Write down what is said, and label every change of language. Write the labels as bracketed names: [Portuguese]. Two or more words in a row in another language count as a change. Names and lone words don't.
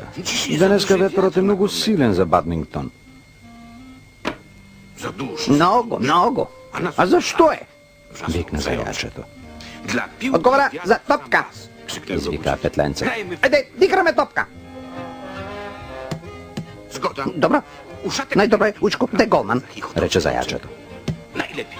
[Macedonian] Денеска ветрот е многу силен за бадминтон. [Polish] Za dużo. [Macedonian] Много, много. А зашто е? Викна зајачето. [Polish] Dla piłki [Macedonian] Одговара [Polish] gwiazd [Macedonian] за топка. [Polish] krzyknęło [Macedonian] Извика Петленце. [Polish] Grajmy w... [Macedonian] Ајде, да играме топка. [Polish] Zgoda. [Macedonian] Добро. Uszatek Најдобро е, учко, да е голман. Рече зајачето. [Polish] najlepiej.